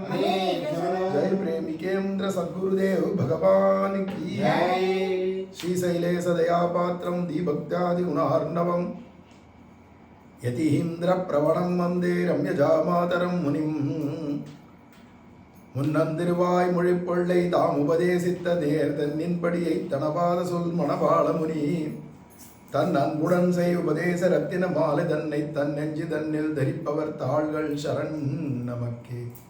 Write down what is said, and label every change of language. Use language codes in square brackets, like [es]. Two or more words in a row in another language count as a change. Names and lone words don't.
[hi] जय प्रेमिकेंद्र सद्गुरुदेव भगवान की [sa] श्रीशैलेश दयापात्रं दीभक्त्यादि गुणार्णवं यतीन्द्र प्रवणं वन्दे रम्यजामातरं मुनिं. [ta] முன்னந்திருவாய் மொழிப்பொள்ளை தாம் உபதேசித்த தேர் தன்னின்படியை தனபாத சொல் மணவாள முனி தன் அன்புடன் செய் உபதேச ரத்தின மாலை தன்னை தன் நெஞ்சு தன்னில் தரிப்பவர் தாள்கள் சரண் நமக்கே.